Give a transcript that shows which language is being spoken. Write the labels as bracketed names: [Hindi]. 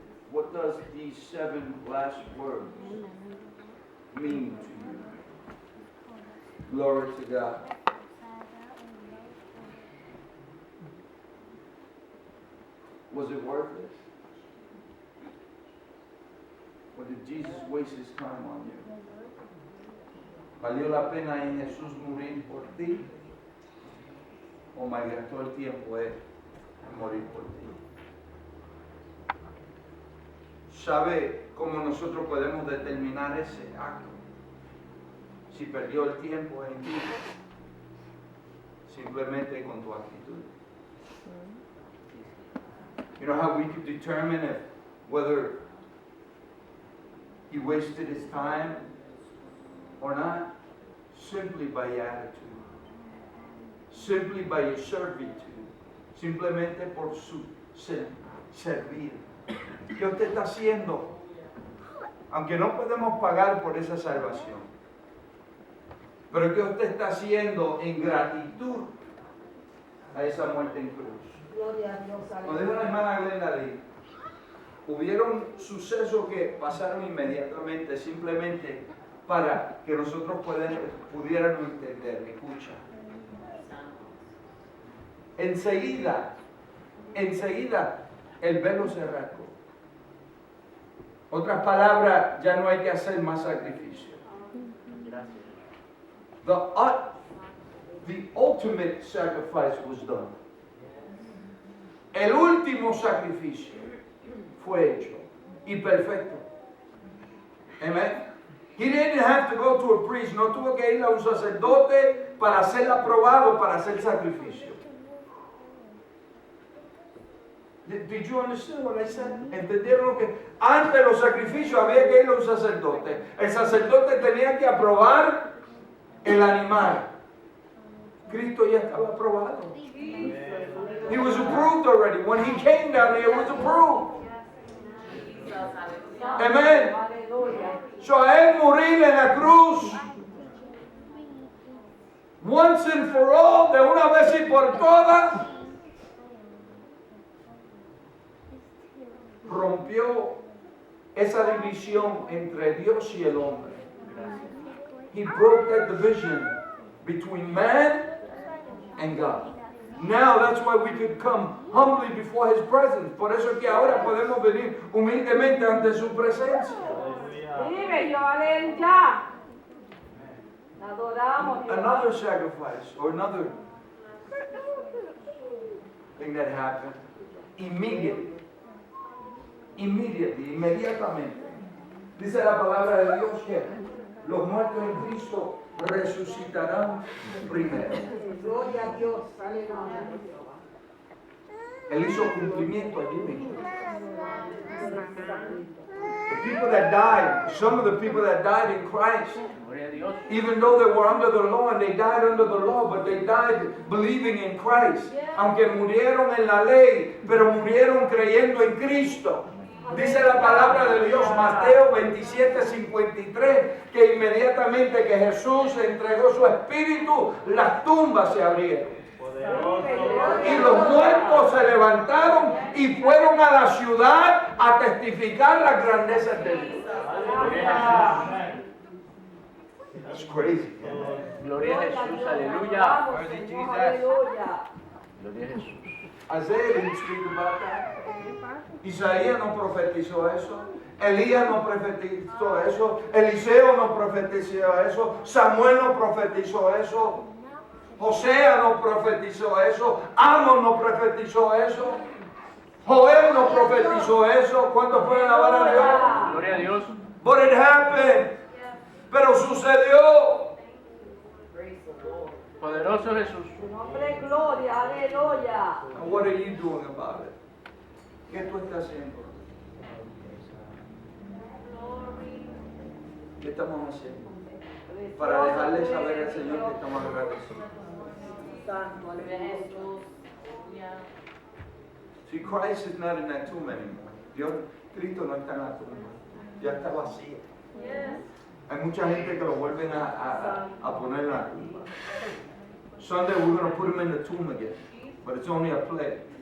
[English] What does these 7 last words mean to you? Glory to God. Was it worth it? Or did Jesus waste his time on you? [Spanish] ¿Valió la pena en Jesús morir por ti? ¿O malgastó el tiempo en morir por ti? ¿Sabe cómo nosotros podemos determinar ese acto? Si perdió el tiempo en ti, simplemente con tu actitud. [English] You know how we could determine whether he wasted his time or not? Simply by attitude, simply by your servitude, [Spanish] simplemente por su servir. ¿Qué usted está haciendo? Aunque no podemos pagar por esa salvación, pero ¿qué usted está haciendo en gratitud a esa muerte en cruz? Como dijo la hermana Glenda Lee, hubieron sucesos que pasaron inmediatamente, simplemente para que nosotros pudiéramos entender. Escucha. Enseguida el velo se rasgó. Otras palabras, ya no hay que hacer más sacrificio. [English] The ultimate sacrifice was done. [Spanish] El último sacrificio fue hecho y perfecto. Amen. [English] He didn't have to go to a priest. [Spanish] No tuvo que ir a un sacerdote para ser aprobado para hacer sacrificio. [English] Did you understand what I said? [Spanish] ¿Entendieron que antes los sacrificios había que ir a un sacerdote? El sacerdote tenía que aprobar el animal. Cristo ya estaba aprobado. [English] He was approved already. When he came down here, it was approved. Amen. [Spanish] So a él morir en la cruz, [English] once and for all, [Spanish] de una vez y por todas, rompió esa división entre Dios y el hombre. [English] He broke that division between man and God. Now that's why we could come humbly before His presence. [Spanish] Por eso es que ahora podemos venir humildemente ante su presencia. Dime, yo aleluya. Adoramos. [English] Another sacrifice or another thing that happened inmediatamente. [Spanish] Dice la palabra de Dios que los muertos en Cristo resucitarán primero. Gloria a Dios, aleluya. Él hizo cumplimiento allí mismo. [English] The people that died, some of the people that died in Christ, even though they were under the law and they died under the law, but they died believing in Christ. [Spanish] Aunque murieron en la ley, pero murieron creyendo en Cristo. Dice la palabra de Dios, Mateo 27:53, que inmediatamente que Jesús entregó su espíritu, las tumbas se abrieron. Y los muertos se levantaron y fueron a la ciudad a testificar las grandezas de Dios. [English] That's crazy. [Spanish] Gloria a Jesús, aleluya. Gloria a Jesús. [English] Isaiah didn't speak about that. [Spanish] Isaías no profetizó eso. Elías no profetizó eso. Eliseo no profetizó eso. Samuel no profetizó eso. José no profetizó eso. Amós no profetizó eso. Joel no profetizó eso. ¿Cuántos pueden alabar a Dios? Gloria a Dios. [English] But it happened. [Spanish] Pero sucedió. Poderoso Jesús. Tu nombre, gloria, aleluya. [English] And what are you doing about it? [Spanish] ¿Qué tú estás haciendo? ¿Qué estamos haciendo? Para dejarle saber al Señor que estamos agradecidos. Santo, aleluya. [English] See, Christ is not in that tomb anymore. [Spanish] Cristo no está en la tumba. Ya está vacía. Hay mucha gente que lo vuelven a poner en la tumba. [English] Sunday we're going to put him in the tomb again, but it's only a play.